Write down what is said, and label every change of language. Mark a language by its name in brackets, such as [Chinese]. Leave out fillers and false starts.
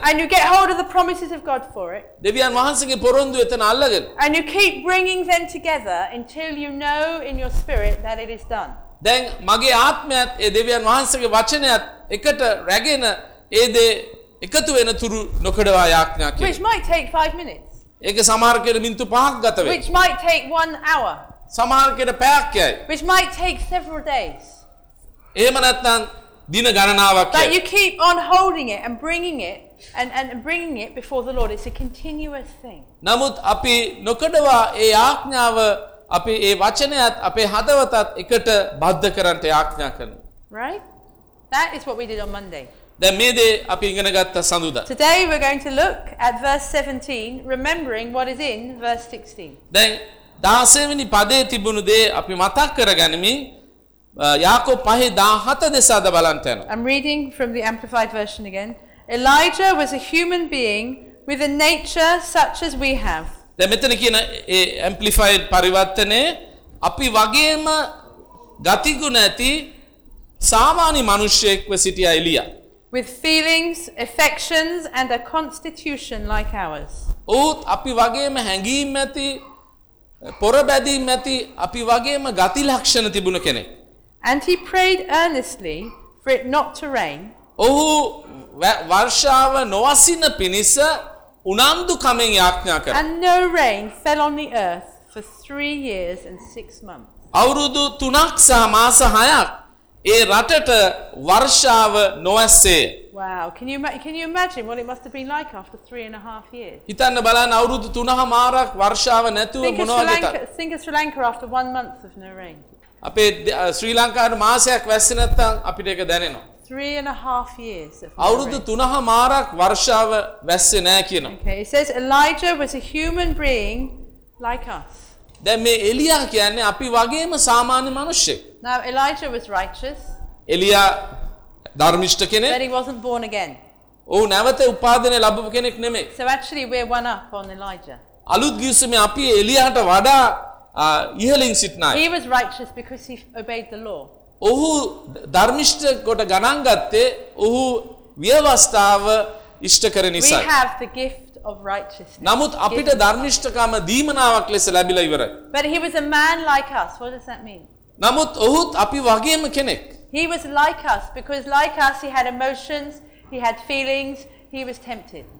[English] and you get hold of the promises of God for it [Sinhala] දෙවියන් වහන්සේගේ පොරොන්දු එතන අල්ලාගෙන [English] and you keep bringing them together until you know in your spirit that it is done [Sinhala] දැන් මගේ ආත්මයත් ඒ දෙවියන් වහන්සේගේ වචනයත් එකට රැගෙන ඒ දේ එකතු වෙන තුරු නොකඩවා යාඥා කිරීම [English] which might take 5 minutes [Sinhala] ඒක සමහර කට මිනිත්තු 5ක් ගත වෙයි [English] which might take 1 hour [Sinhala] සමහර කට පැයක් යයි [English] which might take several days [Sinhala] එහෙම නැත්නම් දින ගණනාවක් කියලා. [English] You keep on holding it and bringing it and bringing it before the Lord. It's a continuous thing. [Sinhala] නමුත් අපි නොකඩවා ඒ ආඥාව අපි ඒ වචනයත් අපේ හදවතත් එකට බද්ධ කරන්ට යාඥා කරනවා. [English] Right? That is what we did on Monday. [Sinhala] දැන් මේ දේ අපි ඉගෙන ගත්ත සඳුදා. [English] Today we're going to look at verse 17 remembering what is in verse 16. [Sinhala] දැන් 16 වෙනි පදයේ තිබුණු දේ අපි මතක් කරගනිමින් යාකොබ පහේ 17 දෙස අද බලන්න යනවා. [English] I'm reading from the amplified version again. Elijah was a human being with a nature such as we have. [Sinhala] දැන් මෙතන කියන ඒ amplified පරිවර්තනයේ අපි වගේම ගතිගුණ ඇති සාමාන්‍ය මිනිසෙක්ව සිටියා එලියා. [English] With feelings, affections and a constitution like ours. [Sinhala] ඌත් අපි වගේම හැඟීම් ඇති පොරබැදීම් ඇති අපි වගේම ගති ලක්ෂණ තිබුණ කෙනෙක්. [English] And he prayed earnestly for it not to rain. [Sinhala] ඔහු වර්ෂාව නොවසින පිණිස උනන්දු කමෙන් යාඥා කරා. [English] And no rain fell on the earth for 3 years and 6 months. [Sinhala] අවුරුදු 3ක් සහ මාස 6ක් ඒ රටට වර්ෂාව නොවැස්සේ. [English] Wow, can you imagine what it must have been like after 3.5 years? [Sinhala] හිතන්න බලන්න අවුරුදු 3 හමාරක් වර්ෂාව නැතුව මොනවද කරා. [English] Think of Sri Lanka after 1 month of no rain. [Sinhala] අපේ ශ්‍රී ලංකාවේ මාසයක් වැස්සේ නැත්තම් අපිට ඒක දැනෙනවා [English] 3 and a half years of [Sinhala] අවුරුදු 3 හමාරක් වර්ෂාව වැස්සේ නැහැ කියනවා [English] Okay it says Elijah was a human being like us [Sinhala] දැන් මේ එලියා කියන්නේ අපි වගේම සාමාන්‍ය මිනිස්සෙක් [English] Now Elijah was righteous [Sinhala] එලියා ධර්මිෂ්ඨ කෙනෙක් [English] But he wasn't born again [Sinhala] ඔව් නැවත උපාදිනේ ලැබපු කෙනෙක් නෙමෙයි [English] So actually we're one up on Elijah [Sinhala] අලුත් ගිවිසුමේ අපි එලියාට වඩා ඉහලින් සිටනයි. [English] He was righteous because he obeyed the law. [Sinhala] ඔහු ධර්මිෂ්ඨ කොට ගණන් ගත්තේ ඔහු ව්‍යවස්ථාව ඉෂ්ට කර නිසා. [English] We have the gift of righteousness. [Sinhala] නමුත් අපිට ධර්මිෂ්ඨකම දීමනාවක් ලෙස ලැබිලා ඉවරයි. [English] But he was a man like us. What does that mean? [Sinhala] නමුත් ඔහුත් අපි වගේම කෙනෙක්. [English] He was like us because like us he had emotions, he had feelings, he was tempted.